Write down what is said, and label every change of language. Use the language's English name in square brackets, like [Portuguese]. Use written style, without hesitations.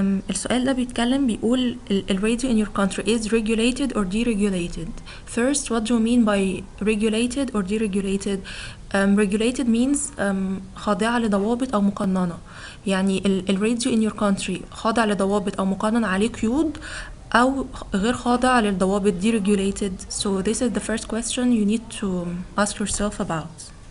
[Arabic] السؤال ده بيقول [English] الراديو in your country is regulated or deregulated. First, what do you mean by regulated or deregulated? Regulated means [Arabic] خاضعة لضوابط أو مقننة. يعني الراديو [English] in your country [Arabic] خاضع لضوابط أو مقنن عليه قيود أو غير خاضع للضوابط deregulated. [English] So this is the first question you need to ask yourself about.